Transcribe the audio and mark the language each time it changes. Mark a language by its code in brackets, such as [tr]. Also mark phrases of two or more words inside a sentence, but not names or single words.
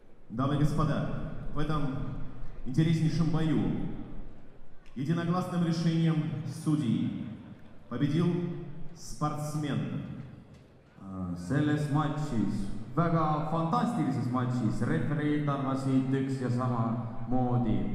[ru] Дамы и господа, в этом интереснейшем бою единогласным решением судей победил спортсмен. [et] Selles matšis, väga fantastilises matšis, refereed arvasid üks ja sama moodi.